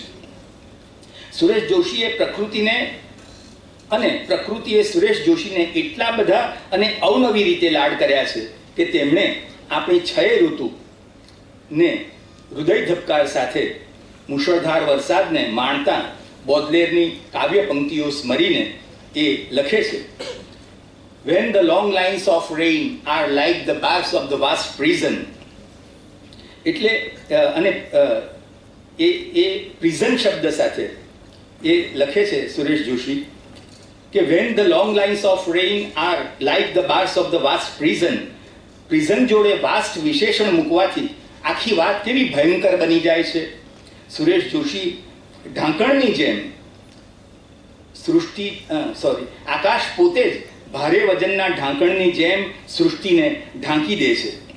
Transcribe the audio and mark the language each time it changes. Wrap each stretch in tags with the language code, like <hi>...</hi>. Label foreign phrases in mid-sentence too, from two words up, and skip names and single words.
<gu>સુરેશ જોશીએ પ્રકૃતિએ સુરેશ જોશીને એટલા બધા અને અવનવી રીતે લાડ કર્યા છે કે તેમણે આપણી 6 ઋતુને હૃદય ધબકાર સાથે મુશળધાર વરસાદને માણતા બોદલેરની કાવ્ય પંક્તિઓ સ્મરીને એ લખે છે,</gu> <en>When the long lines of rain are like the bars of the vast prison.</en> <gu>એટલે અને એ પ્રિઝન શબ્દ સાથે એ લખે છે સુરેશ જોશી કે</gu> <en>when the long lines of rain are like the bars of the vast prison.</en> <gu>પ્રિઝન જોડે વાસ્ટ વિશેષણ મૂકવાથી આખી વાત કેવી ભયંકર બની જાય છે. સુરેશ જોશી ઢાંકણની જેમ આકાશ પોતે જ ભારે વજનના ઢાંકણની જેમ સૃષ્ટિને ઢાંકી દે છે.</gu>